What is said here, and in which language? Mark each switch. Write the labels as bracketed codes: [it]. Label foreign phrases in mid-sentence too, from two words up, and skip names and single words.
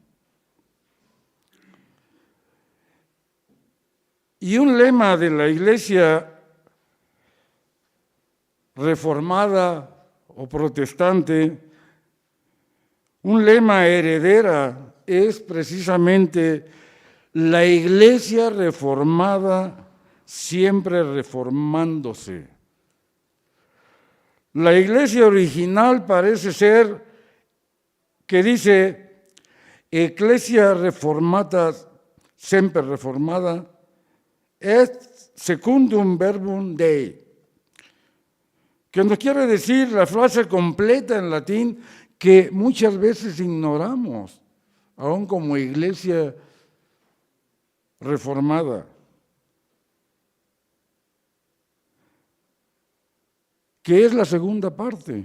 [es] Y un lema de la Iglesia reformada o protestante, un lema heredera, es precisamente la Iglesia reformada siempre reformándose. La Iglesia original parece ser que dice [la] Ecclesia reformata, sempre reformada, et secundum verbum Dei, [es] que nos quiere decir la frase completa en latín que muchas veces ignoramos, aún como iglesia reformada. ¿Qué es la segunda parte?